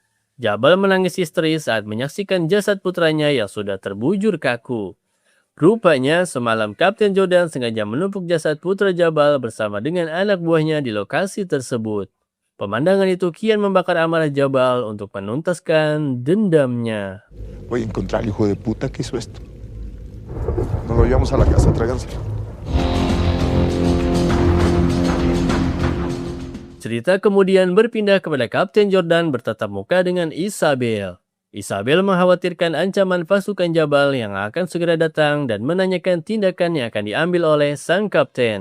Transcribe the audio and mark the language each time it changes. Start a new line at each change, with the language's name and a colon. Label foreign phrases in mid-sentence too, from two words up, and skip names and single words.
Indonesian: Jabal menangis histeris saat menyaksikan jasad putranya yang sudah terbujur kaku. Rupanya, semalam Kapten Jordan sengaja menumpuk jasad putra Jabal bersama dengan anak buahnya di lokasi tersebut. Pemandangan itu kian membakar amarah Jabal untuk menuntaskan dendamnya.
Spanish: Voy a encontrar al hijo de puta que hizo esto. Nos lo llevamos a la casa, tráiganselo.
Indonesian: Cerita kemudian berpindah kepada Kapten Jordan bertatap muka dengan Isabel. Isabel mengkhawatirkan ancaman pasukan Jabal yang akan segera datang dan menanyakan tindakan yang akan diambil oleh sang kapten.